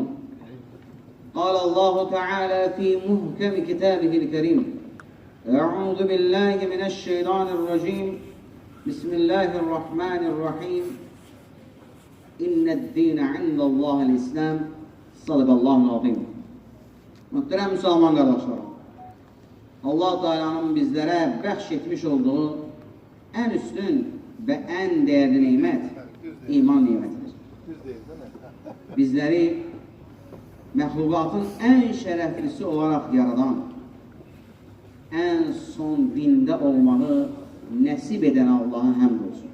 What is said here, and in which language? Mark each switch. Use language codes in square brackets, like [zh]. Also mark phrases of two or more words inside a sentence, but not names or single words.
[ar] قال الله تعالى في محكم كتابه الكريم: أعوذ بالله من الشيطان الرجيم. بسم الله الرحمن الرحيم. إن الدين عند الله الإسلام. صدق الله العظيم. [tr] Muhterem Müslüman kardeşlerim, Allah Teala'nın bizlere bahşetmiş olduğu en üstün ve en değerli nimet iman nimetidir. [az] Bizleri məhlukatın en şərəflisi olarak yaradan, en son dinde olmağı nəsib eden Allah'a həmd olsun.